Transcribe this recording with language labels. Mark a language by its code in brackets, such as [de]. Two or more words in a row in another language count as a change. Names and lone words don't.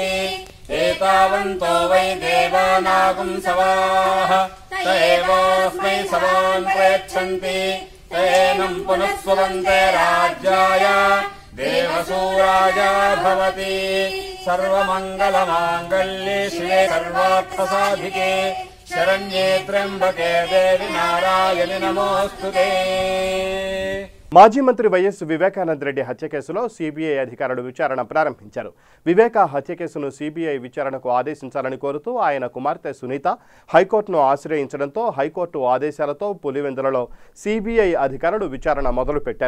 [sa] एतावन्तो वै देवानागुं सवाः त एवास्मै सवान् प्रयच्छन्ति तेनं पुनः स्ववन्ते राज्याय देवसूराजा भवति सर्वमङ्गलमाङ्गल्ये शिवे सर्वार्थसाधिके శరణ్యే త్ర్యంబకే దేవి నారాయణి నమోస్తుతే. [te] మాజీ మంత్రి వైఎస్ వివేకానంద రెడ్డి హత్య కేసులో సిబిఐ అధికారులు విచారణ ప్రారంభించారు. వివేక హత్య కేసును సిబిఐ విచారణకు ఆదేశించాలని కోరుతూ ఆయన కుమార్తె సునీత హైకోర్టును ఆశ్రయించడంతో హైకోర్టు ఆదేశాలతో పులివెందులలో సిబిఐ అధికారులు విచారణ మొదలుపెట్టారు.